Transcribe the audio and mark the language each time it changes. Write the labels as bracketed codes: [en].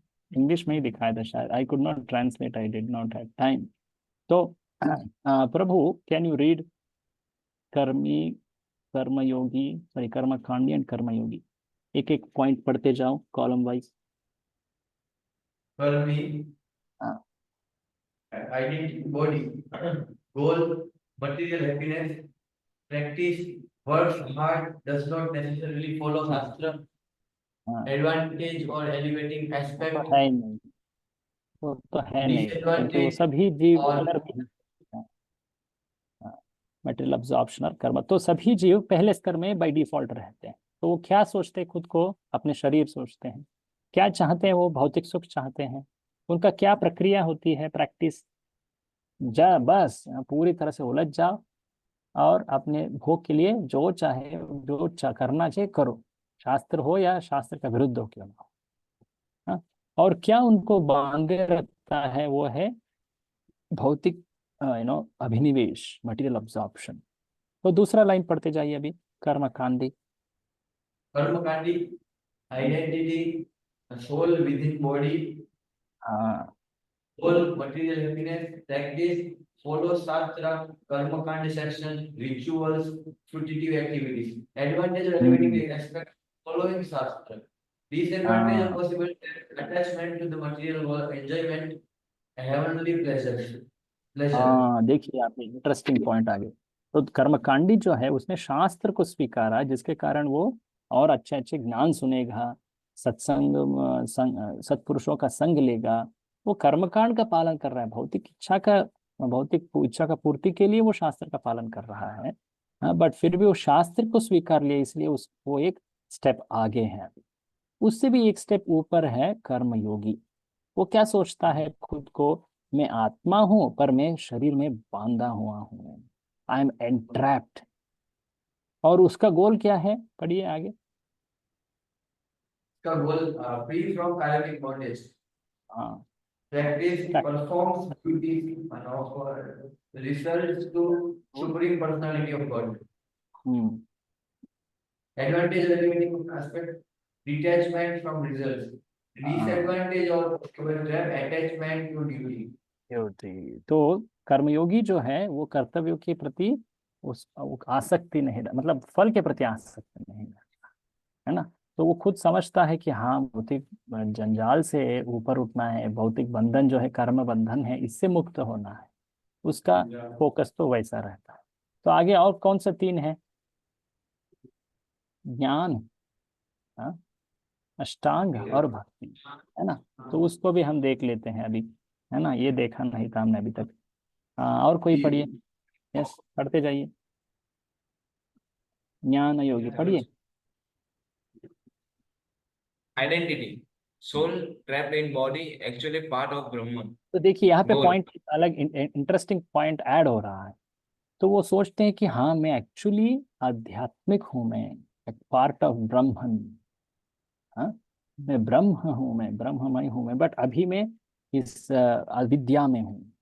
[hi] English में ही दिखाया था शायद। [en] I could not translate, I did not have time. [hi] तो प्रभु [en] can you read [hi] कर्मी, कर्मयोगी, सॉरी कर्मकांडी एंड कर्मयोगी, एक एक पॉइंट पढ़ते जाओ कॉलम वाइज। [en] karmi, identity, body, goal, material happiness, practice, works hard, does not necessarily follow Shastra, advantage or elevating aspect, [hi] है ही नहीं, वो तो है नहीं, क्योंकि वो [en] disadvantage [hi] सभी जीव और अगर मटेरियल अब्जॉर्प्शन और कर्म, तो सभी जीव पहले स्तर में बाय डिफॉल्ट रहते हैं। तो वो क्या सोचते हैं, खुद को अपने शरीर सोचते हैं, क्या चाहते हैं, वो भौतिक सुख चाहते हैं। उनका क्या प्रक्रिया होती है, प्रैक्टिस, जा बस पूरी तरह से उलझ जाओ और अपने भोग के लिए जो चाहे, करना चाहिए करो, शास्त्र हो या शास्त्र का विरुद्ध हो क्यों ना हो। हाँ? और क्या उनको बांधे रखता है, वो है भौतिक अभिनिवेश, मटेरियल अब्जॉर्प्शन। तो दूसरा लाइन पढ़ते जाइए अभी, कर्मकांडी। [en] कर्मकांडी, identity, soul within body, [hi] हाँ। [en] goal, material happiness, practice, follow Shastra, Karmakanda section, rituals, fruitive activities, advantage or elevating aspect, following Shastra, disadvantage or [hi] हाँ। [en] possible attachment to the material world, enjoyment, heavenly pleasure. [hi] हाँ, देखिए आप interesting point आ गए। तो कर्मकांडी जो है उसने शास्त्र को स्वीकारा, जिसके कारण वो और अच्छे अच्छे ज्ञान सुनेगा, सत्संग, सत्पुरुषों का संग लेगा। वो कर्मकांड का पालन कर रहा है, भौतिक इच्छा का पूर्ति के लिए वो शास्त्र का पालन कर रहा है। हाँ, बट फिर भी वो शास्त्र को स्वीकार लिया, इसलिए वो एक स्टेप आगे है। उससे भी एक स्टेप ऊपर है कर्मयोगी। वो क्या सोचता है खुद को, मैं आत्मा हूं पर मैं शरीर में बांधा हुआ हूं, [en] I am entrapped. [hi] और उसका गोल क्या है, पढ़िए आगे। [en] का goal free from karmic bondage, [hi] हाँ। [en] practice performs duties and offer results to supreme personality of God. Hmm. Advantage or limiting aspect, detachment from results. Disadvantage or attachment to duty. [hi] तो कर्मयोगी जो है वो कर्तव्यों के प्रति वो आसक्ति नहीं, मतलब फल के प्रति आसक्ति नहीं, है ना। तो वो खुद समझता है कि हाँ, भौतिक जंजाल से ऊपर उठना है, भौतिक बंधन जो है कर्म बंधन है, इससे मुक्त होना है, उसका फोकस तो वैसा रहता है। तो आगे और कौन सा 3 है? ज्ञान, हाँ, अष्टांग और भक्ति, है ना। तो उसको भी हम देख लेते हैं अभी, है ना, ये देखा नहीं था हमने अभी तक। हाँ, और कोई पढ़िए। यस, पढ़ते जाइए। ज्ञान योगी पढ़िए। [en] Identity. Soul trapped in body, actually part of Brahman. [hi] तो देखिए यहाँ पे [en] Goal. [hi] पॉइंट अलग इंटरेस्टिंग पॉइंट ऐड हो रहा है। तो वो सोचते हैं कि हाँ मैं एक्चुअली आध्यात्मिक हूँ, मैं एक पार्ट ऑफ ब्रह्मन। हाँ, मैं ब्रह्म हूँ, मैं ब्रह्ममय हूँ मैं, बट अभी मैं इस अविद्या में हूँ।